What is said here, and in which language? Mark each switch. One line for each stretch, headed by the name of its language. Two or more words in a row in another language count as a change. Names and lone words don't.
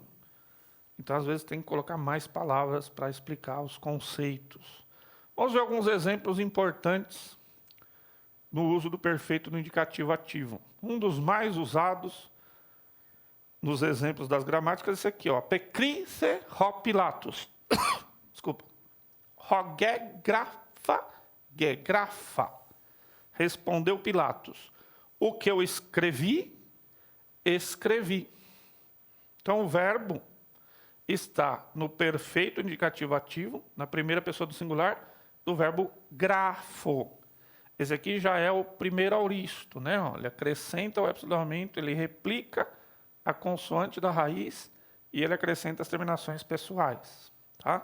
Portuguese: Então, às vezes, tem que colocar mais palavras para explicar os conceitos. Vamos ver alguns exemplos importantes no uso do perfeito no indicativo ativo. Um dos mais usados nos exemplos das gramáticas, esse aqui, ó.
Greek: ἀπεκρίθη ὁ Πιλᾶτος. Desculpa. ὃ γέγραφα, γέγραφα.
Portuguese: Respondeu Pilatos. O que eu escrevi, escrevi. Então, o verbo está no perfeito indicativo ativo, na primeira pessoa do singular, do verbo grafo. Esse aqui já é o primeiro auristo, né? Ele acrescenta o epsilamento, ele replica a consoante da raiz e ele acrescenta as terminações pessoais, tá?